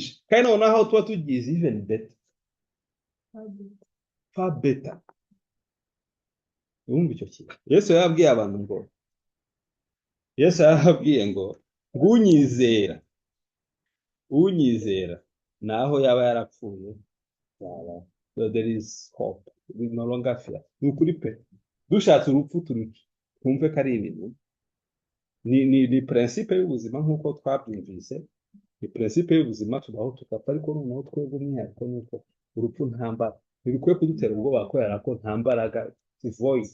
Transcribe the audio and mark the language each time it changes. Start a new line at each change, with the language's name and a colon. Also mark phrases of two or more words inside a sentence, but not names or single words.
Kinyarwanda: Kandi noneho tuba tugize
English: even better, far better.
Kinyarwanda: Urumva icyo kintu Yesu yababwiye abantu ngo, Yesu yababwiye ngo unyizera naho yaba yarapfuye yaba.
English: So there is hope, we no longer fear.
Kinyarwanda: Ni ukuri pe, dushatse urupfu twumve ko ari ibintu, ni principe y'ubuzima nk'uko twabyumvise. Ni principe y'ubuzima, tubaho tugapfa, ariko noneho twebwe umwihariko ni uko urupfu ntirukwiye kudutera ubwoba, kubera ko nta mbaraga, void.